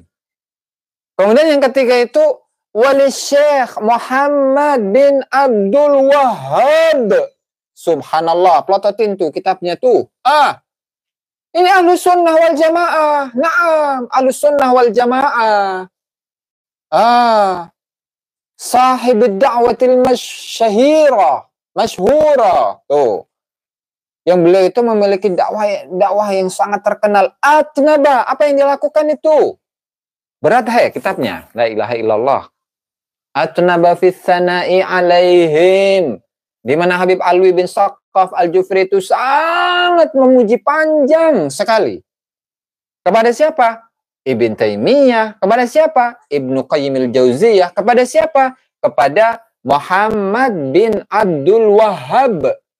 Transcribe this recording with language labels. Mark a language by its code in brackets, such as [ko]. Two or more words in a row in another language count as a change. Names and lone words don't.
[id] Kemudian yang ketiga itu Wali Syekh Muhammad bin Abdul Wahhab. Subhanallah, plototin tuh kitabnya tuh. Ini Ahlus Sunnah wal Jamaah. Naam, Ahlus Sunnah wal Jamaah. [ar] صاحب الدعوة المشهورة. [id] Tuh. Yang beliau itu memiliki dakwah yang sangat terkenal. Atnaba, apa yang dilakukan itu? Berat kitabnya. [ar] لا إله إلا الله. أطنب في الثناء عليهم. [id] Di mana Habib Alwi bin Sakaf Al-Jufri itu sangat memuji panjang sekali. Kepada siapa? Ibn Taimiyah. Kepada siapa? Ibnu Qayyim Al-Jauziyah. Kepada siapa? Kepada Muhammad bin Abdul Wahhab.